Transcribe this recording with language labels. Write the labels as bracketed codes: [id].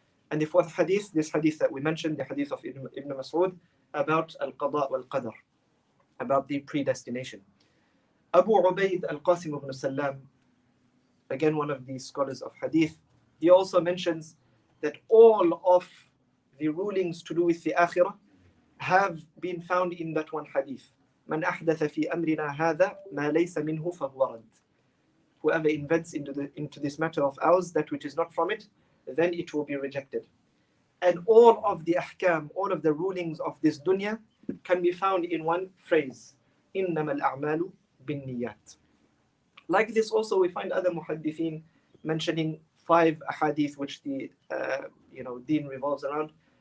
[en] And the fourth hadith, this hadith that we mentioned, the hadith of Ibn Mas'ud, about al-qada wal-qadar, about the predestination. Abu Ubaid al-Qasim ibn Salam, again one of the scholars of hadith, he also mentions that all of the rulings to do with the akhirah have been found in that one hadith. [ar] من أحدث في أمرنا هذا ما ليس منه فهو رد. [en] Whoever invents into this matter of ours that which is not from it, then it will be rejected. And all of the ahkam, all of the rulings of this dunya can be found in one phrase: [ar] إنما الأعمال بالنيات. [en] Like this also we find other muhaddithin mentioning 5 ahadith which the deen revolves around.